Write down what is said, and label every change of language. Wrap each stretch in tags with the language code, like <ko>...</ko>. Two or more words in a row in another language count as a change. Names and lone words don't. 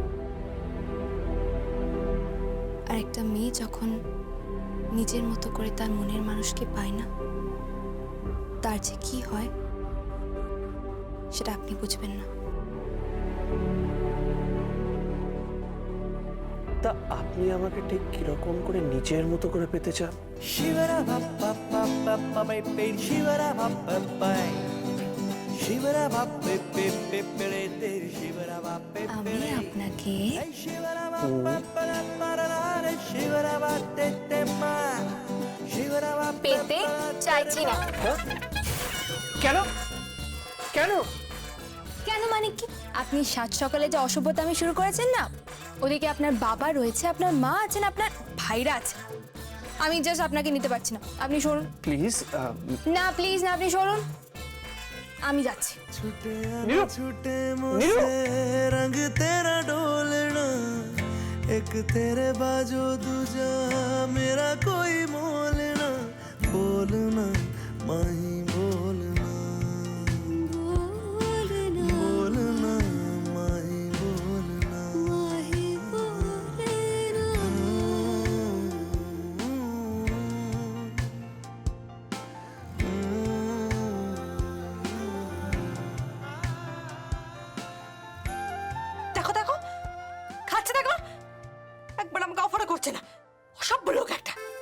<bn>আর একটা মেয়ে যখন নিজের মতো করে তার মনের মানুষকে পায় না, তার যে কি হয় সেটা আপনি বুঝবেন না। তা আপনি আমাকে ঠিক কিরকম করে নিজের মতো করে পেতে চান? Shivara ba ba ba ba ba ba ba shivara ba ba ba আমি আপনাকে পেতে চাইছি না। কেন কেন কেন মানে কি? আপনি সাত সকালে যে অসভ্যতা আমি শুরু করেছেন না, ওদিকে আপনার বাবা রয়েছে, আপনার মা আছেন, আপনার ভাইরা আছে। আমি জাস্ট আপনাকে নিতে পারছি না। আপনি সরুন। প্লিজ না প্লিজ না, আপনি সরুন। আমি যাচ্ছি।</bn> <hi>छूटे मुझसे रंग तेरा डोलना, एक तेरे बाजो दूजा मेरा कोई मोल ना, बोलना माही बोलना, बोलना माही बोलना।</hi> <bn>দেখো দেখো খাচ্ছে, দেখো একবার আমাকে অফার করছে না, অসভ্য লোক একটা।</bn>